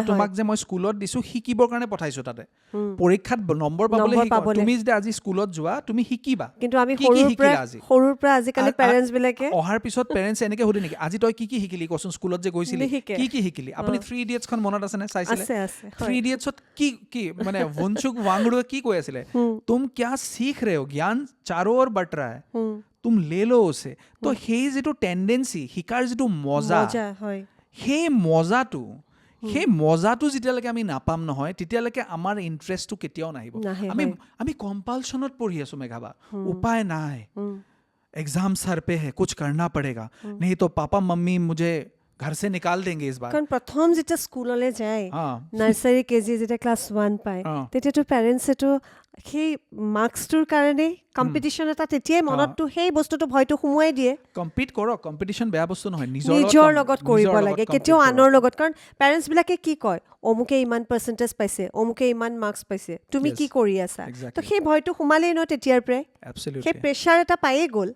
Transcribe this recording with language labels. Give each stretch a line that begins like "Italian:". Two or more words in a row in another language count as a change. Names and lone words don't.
Assamese: তোমাক যে মই স্কুলত দিছোঁ শিকিবৰ কাৰণে পঠাইছোঁ তাতে পৰীক্ষাত নম্বৰ পাবলৈ তুমি যদি আজি স্কুলত যোৱা তুমি শিকিবা কিন্তু আমি কি কি শিকিলা আজি সৰুৰ পৰা আজিকালি পেৰেণ্টছবিলাকে অহাৰ পিছত পেৰেণ্টছে এনেকৈ সুধে নেকি আজি তই কি কি শিকিলি কচোন স্কুলত যে গৈছিলি নিশিকে। কি শিকিলি আপুনি 3 ইডিয়টছখন মনত আছেনে চাইছিলে আছে আছে 3 ইডিয়টছত কি মানে ভুনচুক ৱাংৰুৱে কি কৈ আছিলে
Hindi: तुम क्या सीख रहे हो ज्ञान चारों ओर बट रहा है तुम ले लो उसे
Assamese: তো সেই যিটো টেণ্ডেঞ্চি শিকাৰ যিটো মজা হয় সেই মজাটো যেতিয়ালৈকে আমি নাপাম নহয় তেতিয়ালৈকে আমাৰ ইণ্টাৰেষ্টটো কেতিয়াও নাহিব নাহে, আমি কম্পালশ্যনত পঢ়ি আছোঁ মেঘাবা উপায় নাই
Hindi: एग्जाम सर पे है कुछ करना पड़ेगा नहीं तो पापा मम्मी मुझे घर से निकाल देंगे इस बार
Assamese: কাৰণ প্ৰথম যেতিয়া স্কুললৈ যায় हाँ
English: nursery KG
Assamese: যেতিয়া ক্লাছ 1 পায় তেতিয়াতো পেৰেণ্টছেতো সেই মাৰ্কছটোৰ কাৰণে কম্পিটিশ্যন এটা তেতিয়াই মনততো সেই বস্তুটো ভয়টো সোমোৱাই দিয়ে কম্পিট কৰক কম্পিটিশ্যন বেয়া বস্তু নহয় নিজৰ লগত কৰিব লাগে কেতিয়াও আনৰ লগত কাৰণ পেৰেণ্টছবিলাকে কি কয় অমুকে ইমান পাৰ্চেণ্টেজ পাইছে অমুকে ইমান মাৰ্কছ পাইছে তুমি কি কৰি আছা তো সেই ভয়টো সোমালেই ন তেতিয়াৰ পৰাই সেই প্ৰেছাৰ এটা পায়েই গ'ল